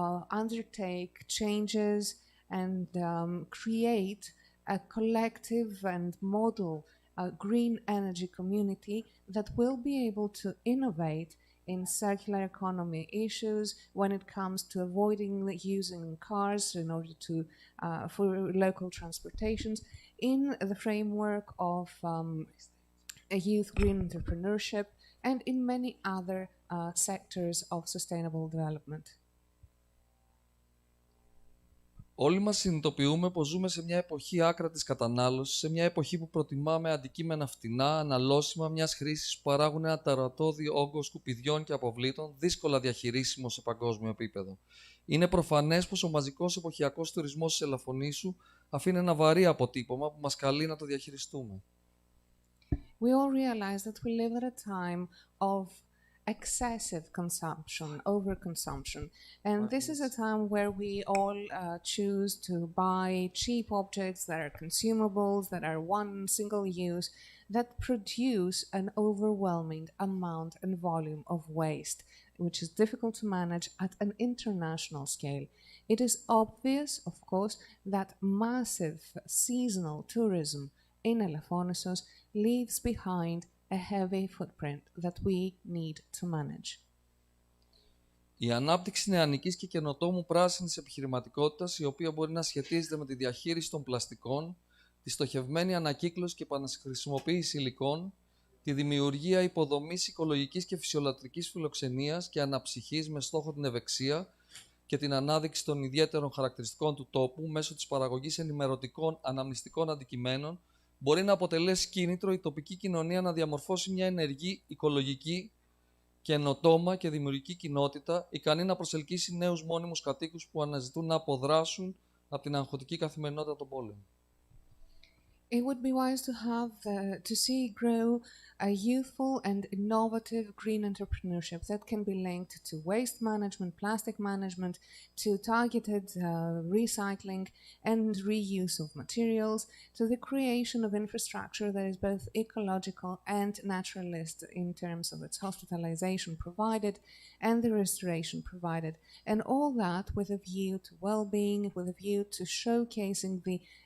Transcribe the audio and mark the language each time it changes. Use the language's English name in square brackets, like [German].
[English] undertake changes and create a collective and model green energy community that will be able to innovate in circular economy issues when it comes to avoiding using cars in order to for local transportations, in the framework of a youth green entrepreneurship, and in many other sectors of sustainable development. [Greek] Όλοι μας συνειδητοποιούμε πως ζούμε σε μια εποχή άκρατης κατανάλωσης, σε μια εποχή που προτιμάμε αντικείμενα φτηνά, αναλώσιμα, μιας χρήσης που παράγουν ένα τερατώδιο όγκο σκουπιδιών και αποβλήτων, δύσκολα διαχειρίσιμο σε παγκόσμιο επίπεδο. Είναι προφανές πως ο μαζικός εποχιακός τουρισμός της Ελαφωνήσου αφήνει ένα βαρύ αποτύπωμα που μας καλεί να το διαχειριστούμε. [English] We all realize that we live at a time of excessive consumption, overconsumption. And this is a time where we all choose to buy cheap objects that are consumables, that are one single use, that produce an overwhelming amount and volume of waste, which is difficult to manage at an international scale. It is obvious, of course, that massive seasonal tourism in Elafonisos leaves behind a heavy footprint that we need to manage. [Greek] Η ανάπτυξη νεανικής και καινοτόμου πράσινης επιχειρηματικότητας, η οποία μπορεί να σχετίζεται με τη διαχείριση των πλαστικών, τη στοχευμένη ανακύκλωση και επαναχρησιμοποίηση υλικών, τη δημιουργία υποδομής οικολογικής και φυσιολατρικής φιλοξενίας και αναψυχής με στόχο την ευεξία και την ανάδειξη των ιδιαίτερων χαρακτηριστικών του τόπου μέσω της παραγωγής ενημερωτικών αναμνηστικών αντικειμένων, μπορεί να αποτελέσει κίνητρο η τοπική κοινωνία να διαμορφώσει μια ενεργή, οικολογική, καινοτόμα και δημιουργική κοινότητα, ικανή να προσελκύσει νέους μόνιμους κατοίκους που αναζητούν να αποδράσουν από την αγχωτική καθημερινότητα των πόλεων. [English] it would be wise to have to see grow a youthful and innovative green entrepreneurship that can be linked to waste management, plastic management, to targeted recycling and reuse of materials, to the creation of infrastructure that is both ecological and naturalist in terms of its hospitalization provided and the restoration provided, and all that with a view to well-being, with a view to showcasing the